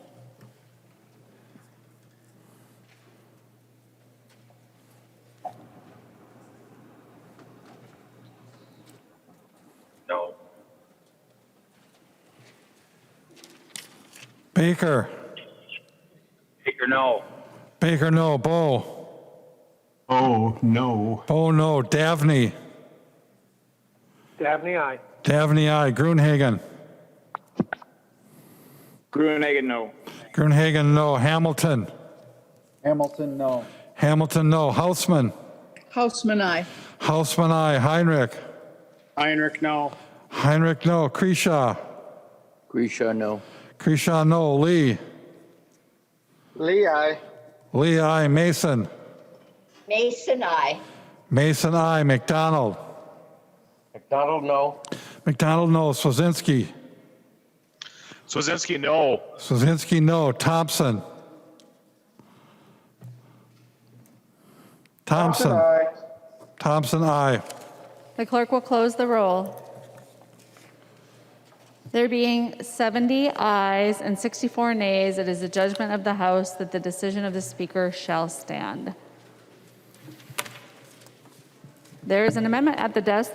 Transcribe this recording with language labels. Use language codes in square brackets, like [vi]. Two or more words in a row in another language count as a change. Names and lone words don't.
[en] No. Baker. Baker, no. Baker, no. Bo. Oh, no. Bo, no. Davney. Dabney, aye. Davney, aye. Gruenhagen. Gruenhagen, no. Gruenhagen, no. Hamilton. Hamilton, no. Hamilton, no. Houseman. Houseman, aye. Houseman, aye. Heinrich. Heinrich, no. Heinrich, no. Kresha. Grisha, no. Kresha, no. Lee. Lee, aye. Lee, aye. Mason. Mason, aye. Mason, aye. McDonald. McDonald, no. McDonald, no. Swazinski. Swazinski, no. Swazinski, no. Thompson. Thompson. Thompson, aye. The clerk will close the roll. There being 70 ayes and 64 nays, it is the judgment of the House that the decision of the Speaker shall stand. There is an amendment at the desk.